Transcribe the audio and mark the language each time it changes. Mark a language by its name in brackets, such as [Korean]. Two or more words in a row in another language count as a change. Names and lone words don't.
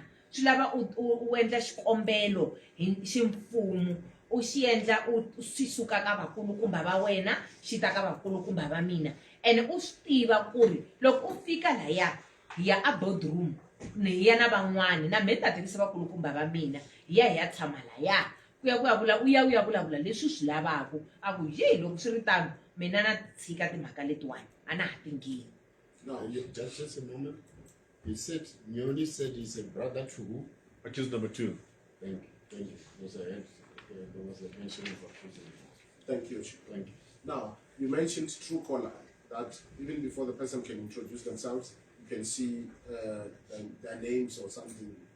[Tsonga] swi lava u endla xikombelo hi ximfumo u xi endla u swi suka ka vakulukumba va wena xi ta ka vakulukumba va mina ene u swi tiva ku ri loko u fika laya hi ya a boardroom ni hi ya na van'wani na mina ta tivisa vakulukumba va mina hi ya tshama laya u ya vulavula leswi swi lavaku a ku ye loko swi ri tano mina na tshika timhaka letiwani a na ha tingini. [English] No, just a moment. He said, Nyoni said he's a brother to who? Accused number 2. Thank you. There was a mention of accused. Thank you. Thank you. Now, you mentioned Truecaller, that even before the person can introduce themselves, you can see their names or something.